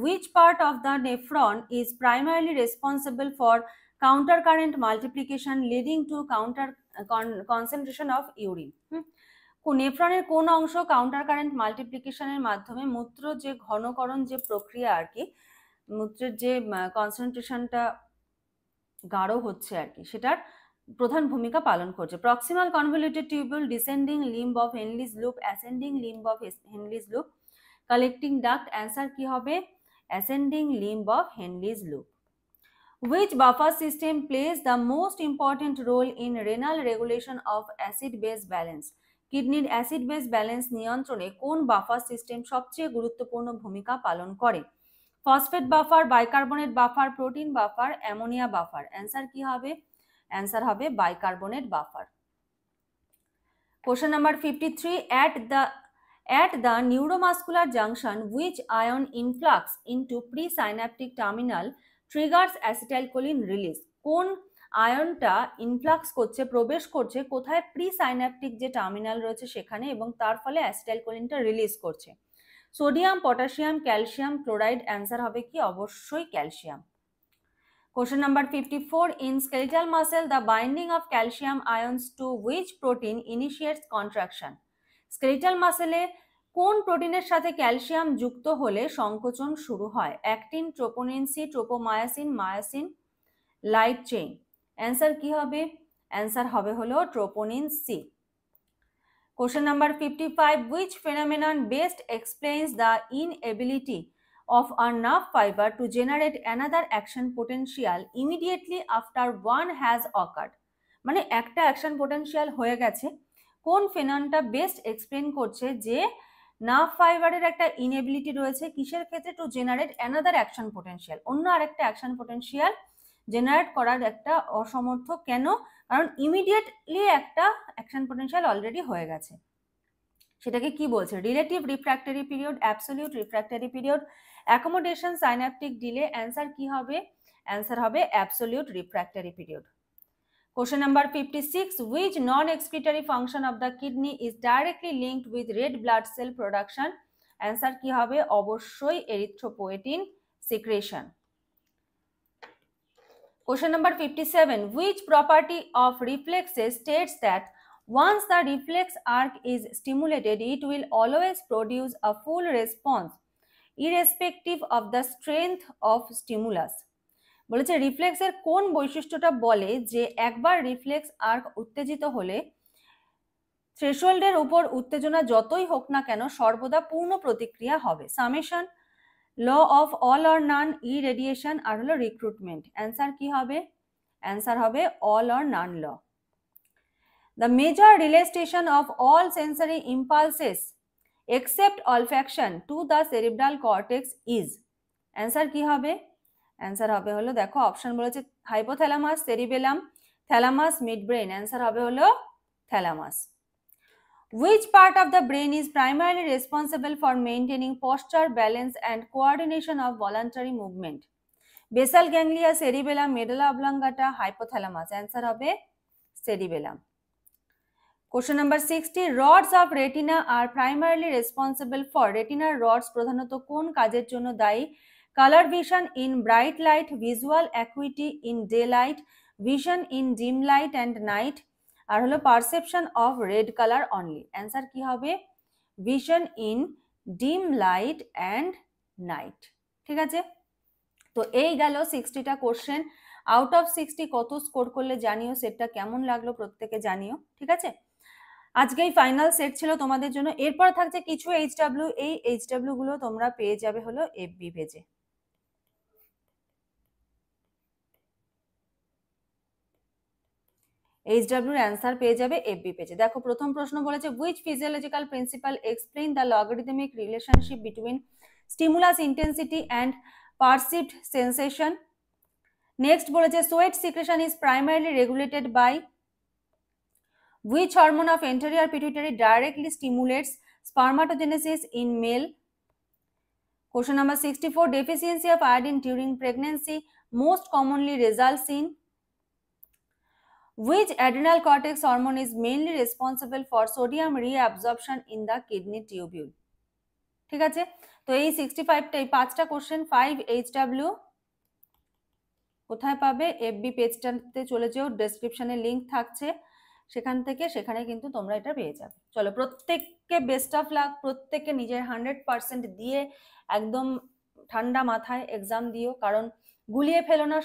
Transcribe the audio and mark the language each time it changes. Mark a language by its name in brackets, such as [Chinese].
[English] Which part of the nephron is primarily responsible for countercurrent multiplication leading to concentration of urine? [Bangla] নেফ্রনের কোন অংশ counter current মাল্টিপ্লিকেশনের মাধ্যমে মূত্র যে ঘনকরণ যে প্রক্রিয়া আর কি, মূত্রের যে কনসেন্ট্রেশনটা গাঢ় হচ্ছে আর কি, সেটার প্রধান ভূমিকা পালন করছে? [English] Proximal convoluted tubule, descending limb of Henle's loop, ascending limb of Henle's loop, collecting duct. [Bangla] Answer কি হবে? Ascending limb of হেনলিজ loop. [English] Which buffer system plays the most important role in renal regulation of acid base balance? [Bangla] কিডনির acid base balance নিয়ন্ত্রণে কোন buffer system সবচেয়ে গুরুত্বপূর্ণ ভূমিকা পালন করে? [English] Phosphate buffer, bicarbonate buffer, protein buffer, ammonia buffer. [Bangla] Answer কি হবে? অ্যান্সার হবে bicarbonate buffer. [English] Question number 53. At the neuromuscular junction, which ion influx into presynaptic terminal triggers acetylcholine release? [Bangla] কোন আয়নটা ইনফ্লাক্স করছে, প্রবেশ করছে কোথায়? প্রিসাইন্যাপটিক যে টার্মিনাল রয়েছে সেখানে, এবং তার ফলে অ্যাসিটাইলকোলিনটা রিলিজ করছে। [English] Sodium, potassium, calcium, chloride. [Bangla] Answer হবে কি? অবশ্যই calcium. [English] Question number 54. In skeletal muscle, the binding of calcium ions to which protein initiates contraction? [Bangla] Skeletal মাসেলে কোন প্রোটিনের সাথে ক্যালসিয়াম যুক্ত হলে সংকোচন শুরু হয়? [English] Actin, troponin C, tropomyosin, myosin, light chain. [Bangla] Answer কি হবে? অ্যান্সার হবে হলো troponin C. [English] Question number 55. Which phenomenon best explains the inability of a nerve fiber to generate another action potential immediately after one has occurred? [Bangla] মানে একটা action potential হয়ে গেছে, কোন ফেননটা best explain করছে যে নার্ভ ফাইবারের একটা ইনএবিলিটি রয়েছে কিসের ক্ষেত্রে? [English] to generate another action potential, [Bangla] অন্য আরেকটা অ্যাকশন পোটেনশিয়াল জেনারেট করার একটা অসমর্থ। কেন? কারণ ইমিডিয়েটলি একটা অ্যাকশন পোটেনশিয়াল অলরেডি হয়ে গেছে। সেটাকে কি বলছে? [English] Relative refractory period, absolute refractory period, accommodation, synaptic delay. [Bangla] Answer কি হবে? অ্যান্সার হবে absolute refractory period. [English] Question number 56. Which non-excretory function of the kidney is directly linked with red blood cell production? Answer [Bangla] কি হবে? অবশ্যই [English] erythropoietin secretion. Question number 57. Which property of reflexes states that once the reflex arc is stimulated, it will always produce a full response irrespective of the strength of stimulus? [Bangla] বলেছে রিফ্লেক্সের কোন বৈশিষ্ট্যটা বলে যে একবার reflex arc উত্তেজিত হলে থ্রেশহোল্ডের উপর উত্তেজনা যতই হোক না কেন সর্বদা পূর্ণ প্রতিক্রিয়া হবে? [English] Summation, law of all or none, irradiation, আর হলো recruitment. [Bangla] অ্যান্সার কি হবে? অ্যান্সার হবে [English] All or none law. The major relay station of all sensory impulses except olfaction to the cerebral cortex is? [Bangla] Answer কি হবে? অ্যান্সার হবে হলো, দেখো অপশন বলেছে hypothalamus, cerebellum, thalamus, mid brain. Answer হবে হলো thalamus. [English] Which part of the brain is primarily responsible for maintaining posture, balance and coordination of voluntary movement? Basal ganglia, cerebellum, medulla oblongata, hypothalamus. [Bangla] Answer হবে cerebellum. [English] Question number 60. Rods of retina are primarily responsible for, [Bangla] রেটিনার roads প্রধানত কোন কাজের জন্য দায়ী? [English] Color vision in bright light, visual acuity in daylight, vision in dim light and night, [Bangla] আর হলো [English] Perception of red colour only. Answer কি হবে? Vision in dim light and night. [Bangla] ঠিক আছে, তো এই গেল 60টা কোশ্চেন। আউট অফ 60 কত স্কোর করলে জানিও, সেটটা কেমন লাগলো প্রত্যেকে জানিও। ঠিক আছে, আজকেই ফাইনাল সেট ছিল তোমাদের জন্য। এরপর থাকছে কিছু এইচডাব্লিউ, এই এইচডাব্লিউ গুলো তোমরা পেয়ে যাবে হলো এফবি পেজে। এইচডাব্লিউর অ্যান্সার পেয়ে যাবে এফবি পেজে। দেখো প্রথম প্রশ্ন বলেছে [English] Which physiological principle explain the logarithmic relationship between stimulus intensity and perceived sensation. [Bangla] Next বলেছে [English] Sweat secretion is primarily regulated by which hormone of anterior pituitary directly stimulates spermatogenesis in male? Question number 64, deficiency of iodine during pregnancy most commonly results in which adrenal cortex hormone is mainly responsible for sodium reabsorption in the kidney tubule? [Bangla] ঠিক আছে, তো এই 65টা এই 5টা question 5HW কোথায় পাবে? FB পেজটাতে চলে যেও, ডেসক্রিপশনে লিংক থাকছে, সেখান থেকে সেখানে কিন্তু তোমরা এটা পেয়ে যাবে। চলো প্রত্যেককে বেস্ট অফ লাক, প্রত্যেককে নিজের 100% দিয়ে একদম ঠান্ডা মাথায় এক্সাম দিও, কারণ গুলিয়ে ফেলো না।